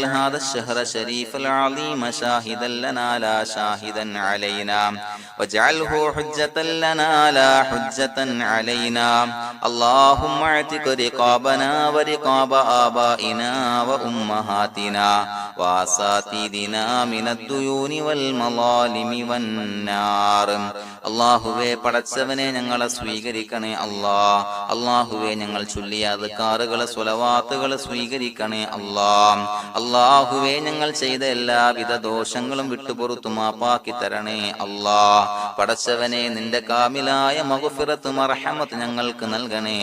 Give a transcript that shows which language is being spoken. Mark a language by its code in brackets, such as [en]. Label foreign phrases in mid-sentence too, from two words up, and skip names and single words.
[ar] هذا الشهر الشريف العظيم شاهدا لنا لا شاهدا علينا واجعله حجة لنا لا حجة علينا اللهم اعتق رقابنا ورقاب آبائنا وأمهاتنا وأساتذتنا من الديون والمظالم والنار [ml] അള്ളാഹുവേ, പടച്ചവനെ ഞങ്ങളെ സ്വീകരിക്കണേ. അള്ളാഹുവേ, ഞങ്ങൾ ചൊല്ലിയ അദ്കാറുകളെ സ്വലവാത്തുകളെ സ്വീകരിക്കണേ. അള്ളാഹുവേ, ഞങ്ങൾ ചെയ്ത എല്ലാവിധ ദോഷങ്ങളും വിട്ടുപുറത്തു മാപ്പാക്കി തരണേ. പടച്ചവനെ, നിന്റെ കാമിലായ മഗ്ഫിറത്ത് മർഹമത്ത് ഞങ്ങൾക്ക് നൽകണേ.